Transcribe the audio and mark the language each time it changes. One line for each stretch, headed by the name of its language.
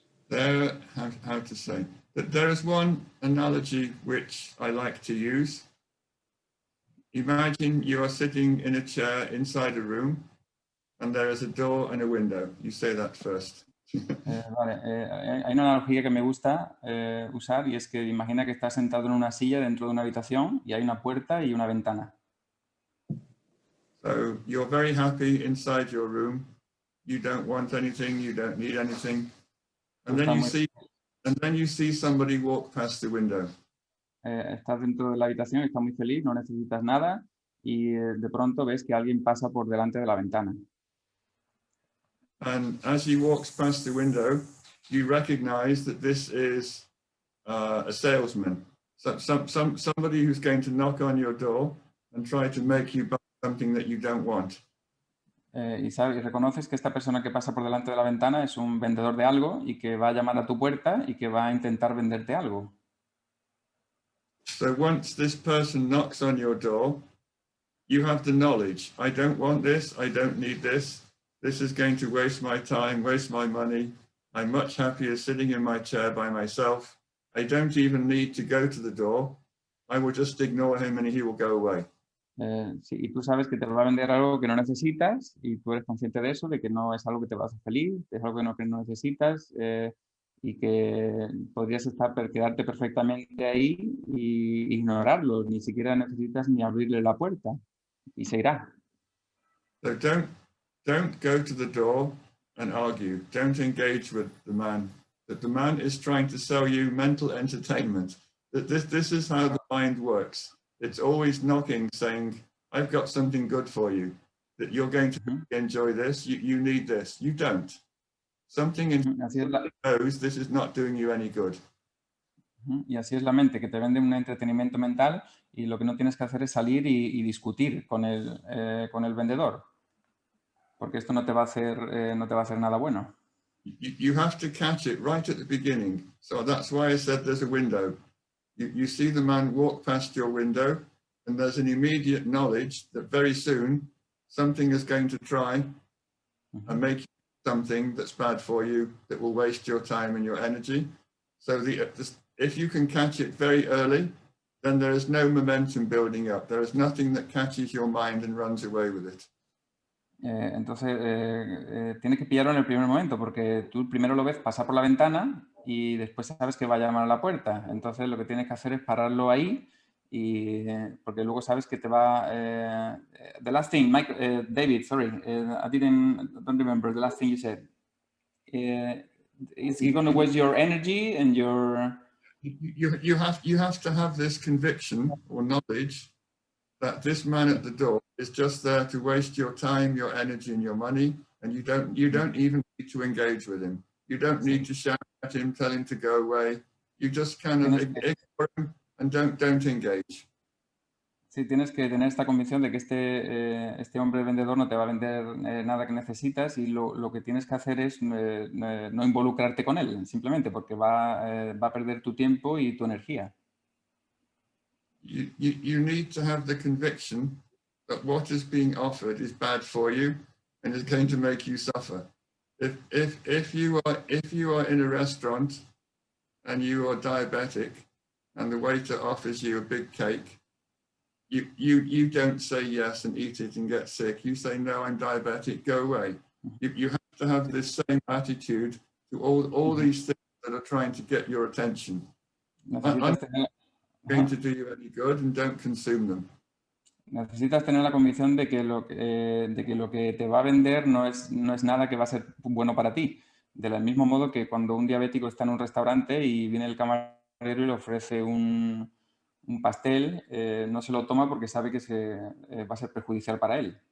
English: How to say that there is one analogy which I like to use. Imagine you are sitting in a chair inside a room and there is a door and a window. You say that first.
Spanish: Hay una analogía que me gusta usar y es que imagina que estás sentado en una silla dentro de una habitación y hay una puerta y una ventana.
English: So you're very happy inside your room. You don't want anything. You don't need anything. And then you see somebody walk past the window.
Spanish: Estás dentro de la habitación y estás muy feliz, no necesitas nada y de pronto ves que alguien pasa por delante de la ventana.
English: And as he walks past the window, you recognize that this is a salesman, somebody who's going to knock on your door and try to make you buy something that you don't want.
Spanish: Y reconoces que esta persona que pasa por delante de la ventana es un vendedor de algo y que va a llamar a tu puerta y que va a intentar venderte algo.
English: So once this person knocks on your door, you have the knowledge. I don't want this. I don't need this. This is going to waste my time, waste my money. I'm much happier sitting in my chair by myself. I don't even need to go to the door. I will just ignore him and he will go away.
Spanish: Sí, y tú sabes que te va a vender algo que no necesitas y tú eres consciente de eso, de que no es algo que te va a hacer feliz, es algo que no necesitas y que podrías quedarte perfectamente ahí y ignorarlo. Ni siquiera necesitas ni abrirle la puerta y se irá.
English: So don't go to the door and argue. Don't engage with the man. That the man is trying to sell you mental entertainment. That this is how the mind works. It's always knocking, saying, I've got something good for you. That you're going to enjoy this. You need this. You don't. Something inside knows this is not doing you any good.
Spanish: Y así es la mente, que te vende un entretenimiento mental y lo que no tienes que hacer es salir y discutir con el vendedor, porque esto no te va a hacer nada bueno.
English: You have to catch it right at the beginning. So that's why I said there's a window. You see the man walk past your window, and there's an immediate knowledge that very soon something is going to try and make you something that's bad for you, that will waste your time and your energy. So if you can catch it very early, then there is no momentum building up. There is nothing that catches your mind and runs away with it.
Spanish: Entonces, tienes que pillarlo en el primer momento, porque tú primero lo ves pasar por la ventana y después sabes que va a llamar a la puerta. Entonces, lo que tienes que hacer es pararlo ahí, porque luego sabes que te va...
English: the last thing, David, sorry, I don't remember the last thing you said. Is he going to waste your energy and your... You have to have this conviction or knowledge that this man at the door is just there to waste your time, your energy, and your money, and you don't even need to engage with him. You don't need to shout at him, tell him to go away. You just kind of ignore him and don't engage.
Spanish: Sí, tienes que tener esta convicción de que este hombre vendedor no te va a vender nada que necesitas, y lo que tienes que hacer es no involucrarte con él, simplemente porque va a perder tu tiempo y tu energía.
English: You need to have the conviction that what is being offered is bad for you and is going to make you suffer. If you are in a restaurant and you are diabetic and the waiter offers you a big cake, you don't say yes and eat it and get sick. You say, no, I'm diabetic, go away. You have to have this same attitude to all these things that are trying to get your attention. Going to do you any good, and don't consume them.
Spanish: Necesitas tener la convicción de que lo que te va a vender no es nada que va a ser bueno para ti. Del mismo modo que cuando un diabético está en un restaurante y viene el camarero y le ofrece un pastel, no se lo toma porque sabe que va a ser perjudicial para él.